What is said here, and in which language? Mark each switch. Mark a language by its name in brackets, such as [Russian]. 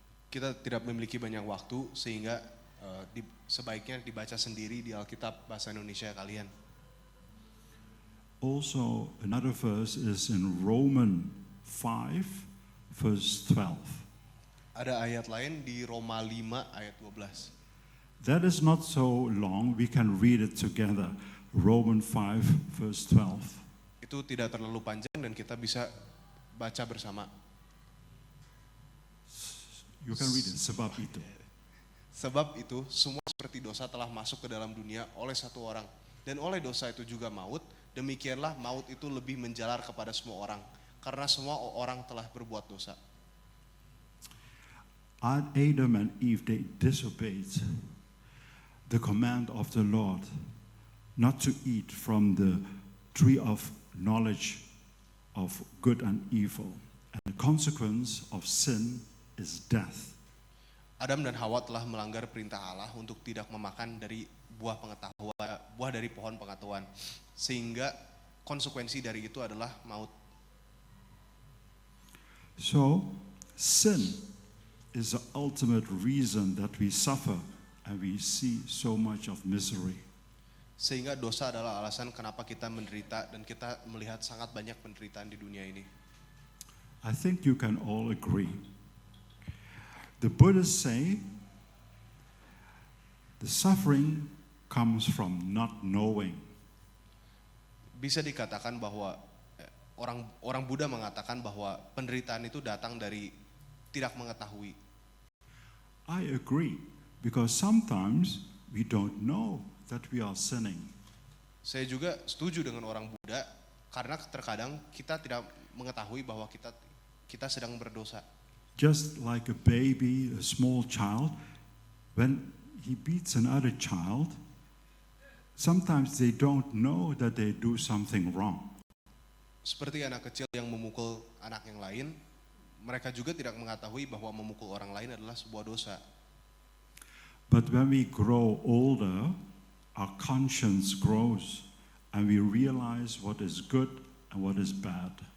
[Indonesian] Kita tidak memiliki banyak waktu, sehingga sebaiknya dibaca sendiri di Alkitab bahasa Indonesia kalian. [English] Also, another verse is in Romans 5, verse 12. [Indonesian] Ada ayat lain di Roma 5 ayat 12. [English] That is not so long, we can read it together. Romans 5, verse 12. [Indonesian] Itu tidak terlalu panjang dan kita bisa baca bersama. [English] You can read it, [Indonesian] sebab itu. Sebab itu, semua seperti dosa telah masuk ke dalam dunia oleh satu orang. Dan oleh dosa itu juga maut, demikianlah maut itu lebih menjalar kepada semua orang. Karena semua orang telah berbuat dosa. [English] Adam and Eve, they disobeyed the command of the Lord not to eat from the tree of knowledge of good and evil. And the consequence of sin is death. [Indonesian] Adam dan Hawa telah melanggar perintah Allah untuk tidak memakan dari buah dari pohon pengetahuan, sehingga konsekuensi dari itu adalah maut. [English] So, sin is the ultimate reason that we suffer and we see so much of misery. [Indonesian] Sehingga dosa adalah alasan kenapa kita menderita dan kita melihat sangat banyak penderitaan di dunia ini. [English] I think you can all agree. The Buddhists say the suffering comes from not knowing. [Indonesian] Bisa dikatakan bahwa orang Buddha mengatakan bahwa penderitaan itu datang dari tidak mengetahui. [English] I agree, because sometimes we don't know that we are sinning. [Indonesian] Saya juga setuju dengan orang Buddha karena terkadang kita tidak mengetahui bahwa kita sedang berdosa. [English] Just like a baby, a small child, when he beats another child, sometimes they don't know that they do something wrong. [Indonesian] Seperti anak kecil yang memukul anak yang lain, mereka juga tidak mengetahui bahwa memukul orang lain adalah sebuah dosa. [English] But when we grow older, our conscience grows and we realize what is good and what is bad.